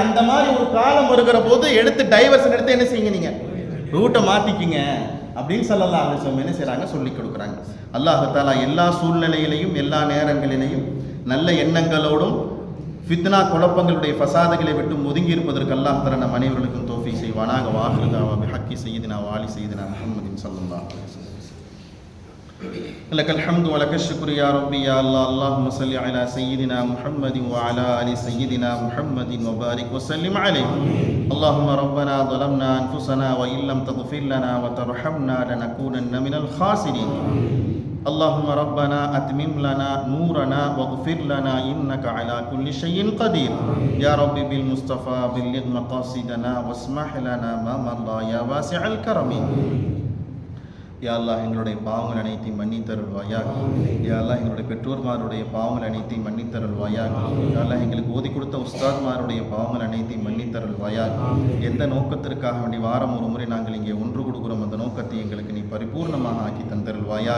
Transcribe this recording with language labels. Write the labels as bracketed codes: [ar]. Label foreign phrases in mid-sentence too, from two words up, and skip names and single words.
[ta] அந்த மாதிரி ஒரு காலம் வருகிற போது எடுத்து டைவர்ஷன் எடுத்து என்ன செய்யுங்க, நீங்க ரூட்டை மாத்திக்கிங்க அப்படின்னு [ar] صلى الله عليه وسلم [ta] என்ன செய்றாங்க, சொல்லி கொடுக்குறாங்க. [ar] الله تعالى [ta] எல்லா சூழ்நிலையிலையும் எல்லா நேரங்களிலையும் நல்ல எண்ணங்களோடும் ஃபித்னா குழப்பங்களுடைய ஃபசாதுகளை விட்டு ஒதுங்கி இருப்பதற்கு [ar] الله تعالى [ta] நம் அனைவர்களுக்கும் தௌஃபீக் செய்வானாக. [ar] وآخر دعوى بحق سيدنا وآل سيدنا محمد صلى الله عليه وسلم. لك الحمد ولك الشكر يا ربي يا الله. اللهم صل على سيدنا محمد وعلى آل سيدنا محمد وبارك وسلم عليه. اللهم ربنا ظلمنا أنفسنا وإن لم تغفر لنا وترحمنا لنكونن من الخاسرين. اللهم ربنا أتمم لنا نورنا واغفر لنا إنك على كل شيء قدير. يا ربي بالمصطفى بلغ مقاصدنا واسمح لنا ما مضى يا واسع الكرم. يا الله [ta] எங்களுடைய பாவங்கள் அனைத்தையும் மன்னித்தருள்வாயாக. [ar] يا الله [ta] எங்களுடைய பெற்றோர்மாருடைய பாவங்கள் அனைத்தையும் மன்னித்தருள்வாயாக. [ar] يا الله [ta] எங்களுக்கு ஓதி கொடுத்த உஸ்தாத்மாருடைய பாவங்கள் அனைத்தையும் மன்னித்தருள்வாயாக. எந்த நோக்கத்திற்காக வேண்டி வாரம் ஒரு முறை நாங்கள் இங்கே ஒன்று கொடுக்கிறோம், அந்த நோக்கத்தை எங்களுக்கு நீ பரிபூர்ணமாக ஆக்கி தந்தருள்வாயாக.